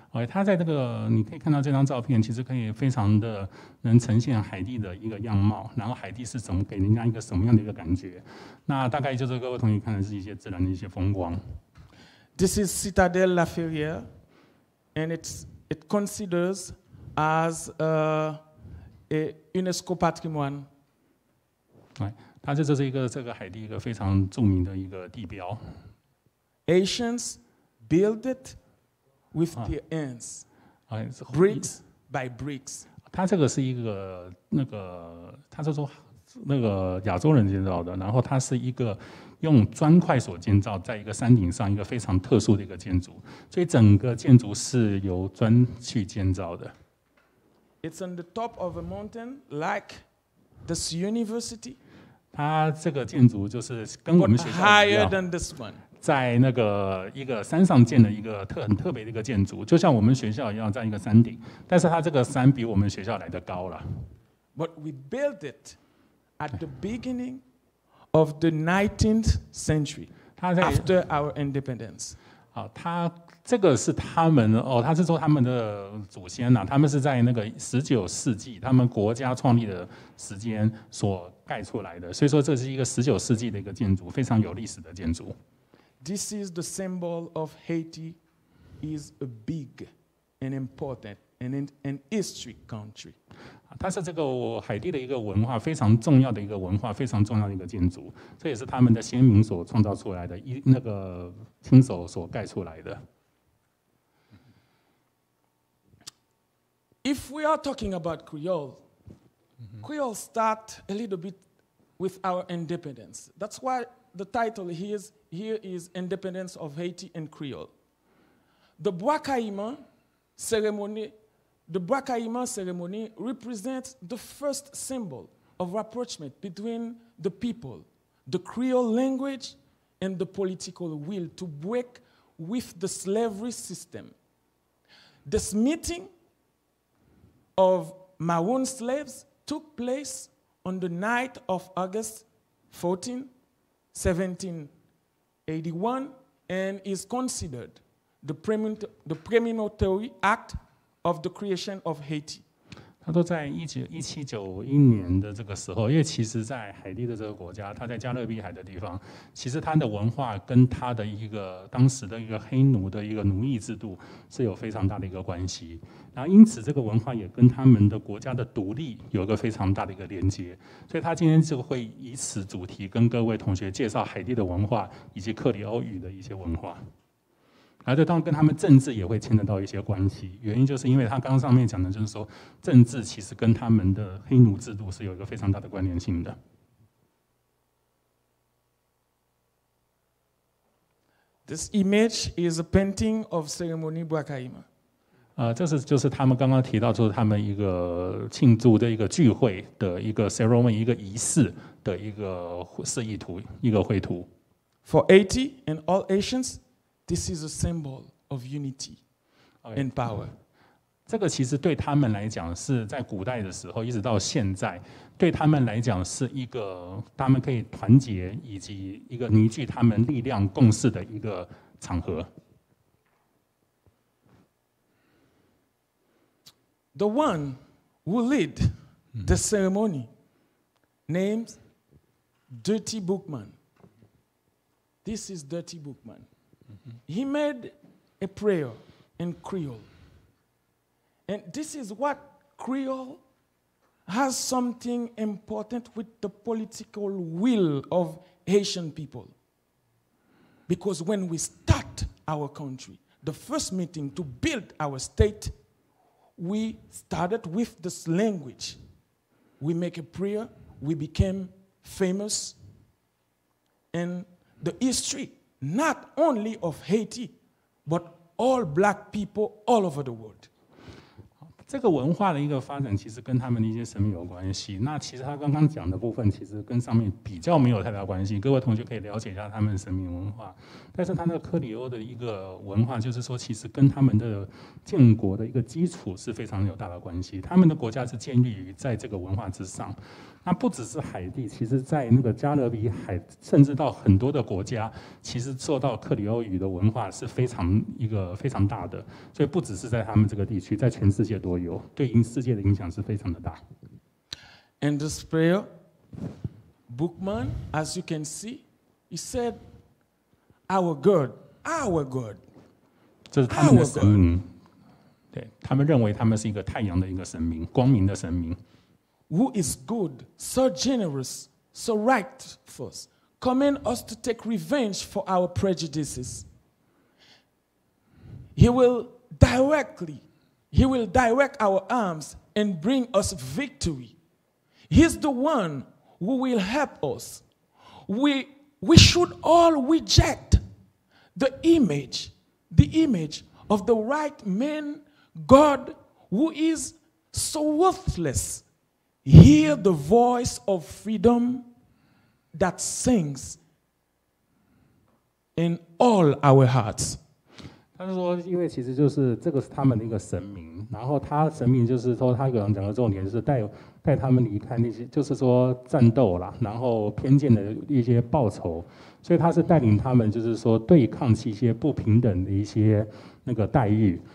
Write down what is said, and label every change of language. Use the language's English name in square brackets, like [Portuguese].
[Chinese] 他在这个你可以看到这张照片，其实可以非常的能呈现海地的一个样貌，然后海地是怎么给人家一个什么样的一个感觉？那大概就是各位同学看的是一些自然的一些风光。 [English] This is Citadelle La Ferrière, and it considers as a UNESCO patrimoine. [Chinese] 它这是一个这个海地一个非常著名的一个地标。 [English] Asians build it with their hands, bricks by bricks. [Chinese] 它这个是一个他是说亚洲人建造的，然后它是一个用砖块所建造，在一个山顶上一个非常特殊的一个建筑，所以整个建筑是由砖去建造的。 [English] It's on the top of a mountain, like this university. [Chinese] 它这个建筑就是跟我们学校一样， [English] higher than this one. [Chinese] 在那个一个山上建的一个很特别的一个建筑，就像我们学校一样，在一个山顶，但是它这个山比我们学校来得高了。 [English] But we built it at the beginning of the 19th century, after our independence. [Chinese] 好，这个是他们他是说他们的祖先呐，他们是在那个19世纪，他们国家创立的时间所盖出来的，所以说这是一个19世纪的一个建筑，非常有历史的建筑。 [English] This is the symbol of Haiti, is a big and important and an history country. [Chinese] 它是这个海地的一个文化非常重要的一个文化，非常重要的一个建筑，这也是他们的先民所创造出来的，那个亲手所盖出来的。 [English] If we are talking about Creole, Creole start a little bit with our independence. That's why the title here is Independence of Haiti and Creole. The Bois Caïman ceremony represents the first symbol of rapprochement between the people, the Creole language, and the political will to break with the slavery system. This meeting of Maroon slaves took place on the night of August 14, 1781, and is considered the premonitory act of the creation of Haiti. [Chinese] 它都在1791年的这个时候，因为其实，在海地的这个国家，它在加勒比海的地方，其实它的文化跟它的一个当时的一个黑奴的一个奴役制度是有非常大的一个关系。然后因此，这个文化也跟他们的国家的独立有一个非常大的一个连接。所以他今天就会以此主题跟各位同学介绍海地的文化以及克里欧语的一些文化。而这当然跟他们政治也会牵得到一些关系，原因就是因为他刚刚上面讲的，就是说政治其实跟他们的黑奴制度是有一个非常大的关联性的。 [English] This image is a painting of ceremony Bois Caïman. [Chinese] 这就是他们刚刚提到，就是他们一个庆祝的一个聚会的一个 ceremony 一个仪式的一个示意图，一个绘图。 [English] For Haiti and all Haitians, this is a symbol of unity and power. [Chinese] 这个其实对他们来讲是在古代的时候，一直到现在，对他们来讲是一个他们可以团结以及一个凝聚他们力量共识的一个场合。 [English] The one who led the ceremony named Dirty Bookman. This is Dirty Bookman. He made a prayer in Creole. And this is what Creole has something important with the political will of Haitian people. Because when we start our country, the first meeting to build our state, we started with this language. We make a prayer, we became famous, and the history, not only of Haiti, but all black people all over the world. [Chinese] 这个文化的一个发展，其实跟他们的一些神明有关系。那其实他刚刚讲的部分，其实跟上面比较没有太大关系。各位同学可以了解一下他们的神明文化。但是他那个克里欧的一个文化，就是说，其实跟他们的建国的一个基础是非常有大的关系。他们的国家是建立于在这个文化之上。那不只是海地，其实在那个加勒比海，甚至到很多的国家，其实受到克里欧语的文化是非常大的。所以不只是在他们这个地区，在全世界都有，对世界的影响是非常的大。 [English] And this prayer, Bookman, as you can see, he said, "Our God, our God." [Chinese] 这是他们的神明，对他们认为他们是一个太阳的一个神明，光明的神明。 [English] Who is good, so generous, so righteous, command us to take revenge for our prejudices. He will direct our arms and bring us victory. He's the one who will help us. We should all reject the image of the right man, God, who is so worthless. Hear the voice of freedom that sings in all our hearts. [Chinese] 他是说，因为其实就是这个是他们的一个神明，然后他神明就是说，他有人讲的重点就是带他们离开那些，就是说战斗啦，然后偏见的一些报仇，所以他是带领他们，就是说对抗一些不平等的一些那个待遇。